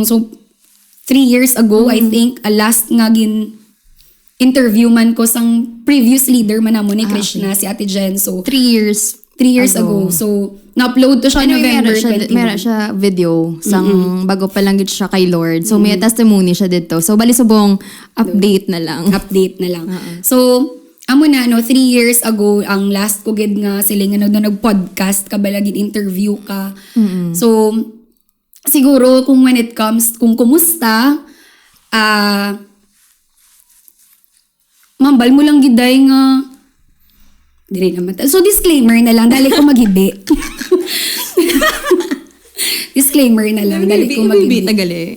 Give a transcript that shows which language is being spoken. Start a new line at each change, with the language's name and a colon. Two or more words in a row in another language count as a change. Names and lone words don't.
Hiligaynon: So
English: 3 years ago, I think,
Hiligaynon: last nga interview man ko sang previous leader man namo ni Krishna, si Ate Jen. So
English: 3 years ago.
Hiligaynon: So na-upload to siya November 21. Meron siya video sang bago pa lang gid siya kay Lord. So may testimony siya dito. So bali subong update na lang. So amo na
English: 3 years ago
Hiligaynon: ang last ko gid nga sila nga nag-podcast ka bala gid interview ka. So siguro kung
English: when it comes
Hiligaynon: kung kumusta mambal mo lang giday nga Dili naman. So, disclaimer na lang, dali ko maghibi. Disclaimer na lang, dali ko maghibi. tagali.